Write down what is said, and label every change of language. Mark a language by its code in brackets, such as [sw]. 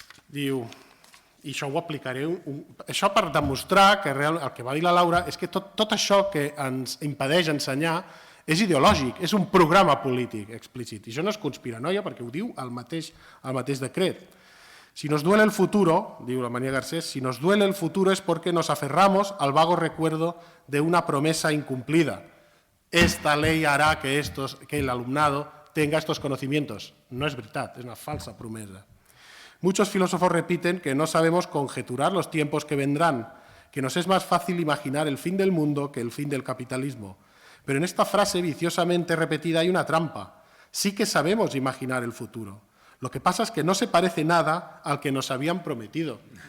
[ca] Diu, i això ho aplicaré, això per demostrar que el que va dir la Laura és que tot això que ens impedeix ensenyar és ideològic, és un programa polític explícit. I això no és conspiranoia perquè ho diu el mateix decret. [es] Si nos duele el futuro, [ca] diu la Marina Garcés, [es] si nos duele el futuro es porque nos aferramos al vago recuerdo de una promesa incumplida. Esta ley hará que el alumnado tenga estos conocimientos. [ca] No es veritat, és una falsa promesa. [es] Muchos filósofos repiten que no sabemos conjeturar los tiempos que vendrán, que nos es más fácil imaginar el fin del mundo que el fin del capitalismo. Pero en esta frase viciosamente repetida hay una trampa. Sí que sabemos imaginar el futuro. Lo que pasa es que no se parece nada al que nos habían prometido.